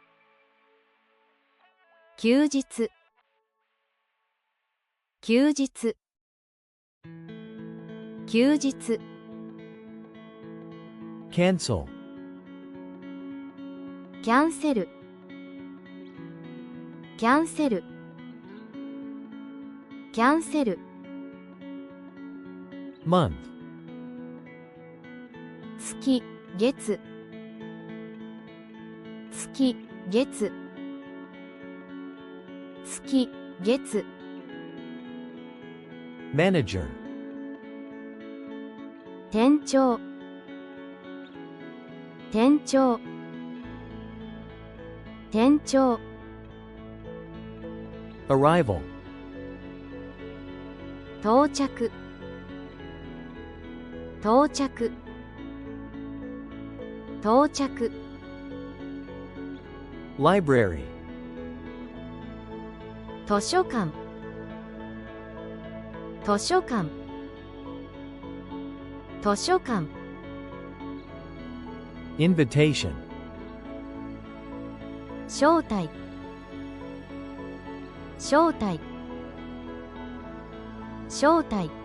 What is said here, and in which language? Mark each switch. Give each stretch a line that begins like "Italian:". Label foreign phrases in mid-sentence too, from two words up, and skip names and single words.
Japanese: 休日、休日、休日、
English: cancel,
Japanese: キャンセル、キャンセル、キャンセル、
English: month,
Japanese: 月、月、月、月、月、月、
English: manager,
Japanese: 店長、店長、店長、
English: arrival,
Japanese: 到着、到着、到着、
English: library,
Japanese: 図書館、図書館、図書館、
English: invitation,
Japanese: 招待、招待、招待、